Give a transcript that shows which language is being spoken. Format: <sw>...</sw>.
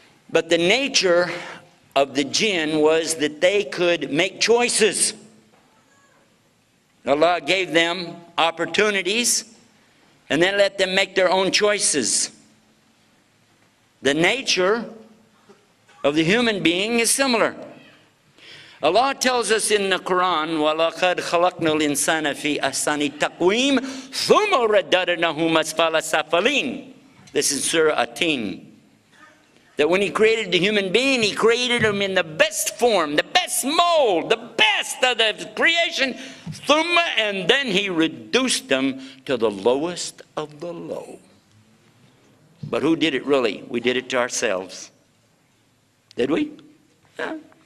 <en>But the nature of the jinn was that they could make choices. Allah gave them opportunities and then let them make their own choices. The nature of the human being is similar. Allah tells us in the Quran,</en> <ar>وَلَقَدْ خَلَقْنَا الْإِنسَانَ فِي أَحْسَنِ تَقْوِيمٍ ثُمَّ رَدَّدْنَاهُ أَسْفَلَ سَافِلِينَ.</ar> <en>This is Surah At-Tin. That when He created the human being, He created him in the best form, the best mold, the best of the creation. Thumma, and then He reduced them to the lowest of the low. But who did it really? We did it to ourselves. Did we? Yeah.</en>